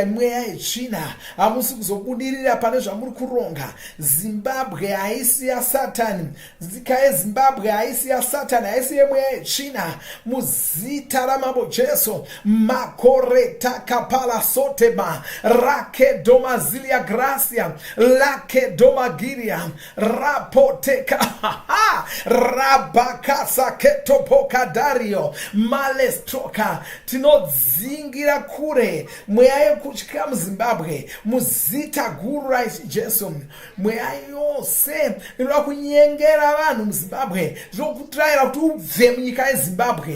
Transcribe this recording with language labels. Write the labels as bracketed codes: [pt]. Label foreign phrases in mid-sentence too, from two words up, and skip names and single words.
[sn] Mweya yechina hamusi kuzobudirira pane zvamuri kuronga. Zimbabwe haisi yaSatani. Nyika yeZimbabwe haisi yaSatani. Haisi yemweya yechina. Muzita ramambo Jesu. Makore takapala sotema. Rake doma zilia gracia. Lake doma giria. Rapoteka. Rabakasa ketopoka dario. Malestroka. Tinodzingira kure mweya yekutya muZimbabwe muzita guru raJesu. Mweya yose inoda kunyengera vanhu muZimbabwe zvokutraira kuti ubve munyika yeZimbabwe.